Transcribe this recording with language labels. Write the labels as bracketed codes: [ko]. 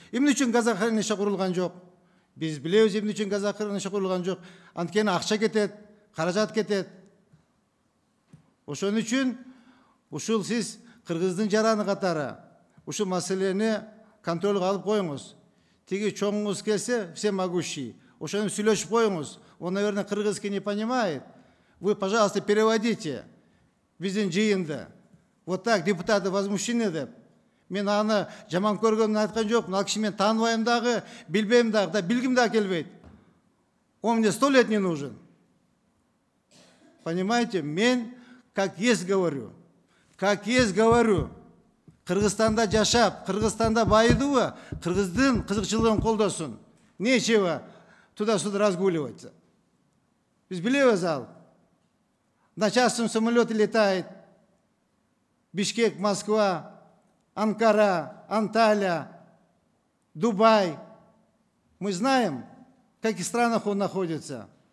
[ky] Эмне үчүн газохранилище курулган жок? Биз билебиз эмне үчүн газохранилище курулган жок. Анткени акча кетет, каражат кетет. Ошон үчүн ушул сиз Кыргыздын жараны катары ушул маселени контролго алып коюңуз. Тиги чоңуңуз келсе, всемогущий. Ошону сүйлөшүп коюңуз. [ru] Он, наверное, кыргызский не понимает. Вы, пожалуйста, переводите [ky] биздин жыйынды. [ru] Вот так депутаты возмущены деп. [ky] Мен аны жаман көргөнүн айткан жокмун. Ал киши мен тааныбайм дагы, билбейм дагы, да билгим дагы келбейт. [ru] Он мне 100 лет не нужен. Понимаете, мен как есть говорю. Как есть говорю. [ky] Кыргызстанда жашап, Кыргызстанда байыдыбы, кыргыздын кызыкчылыгын колдосун. [ru] Нечего туда-сюда разгуливать. [ky] Биз билебиз ал. [ru] На частном самолете летает Бишкек, Москва, Анкара, Анталия, Дубай. Мы знаем, в каких странах он находится.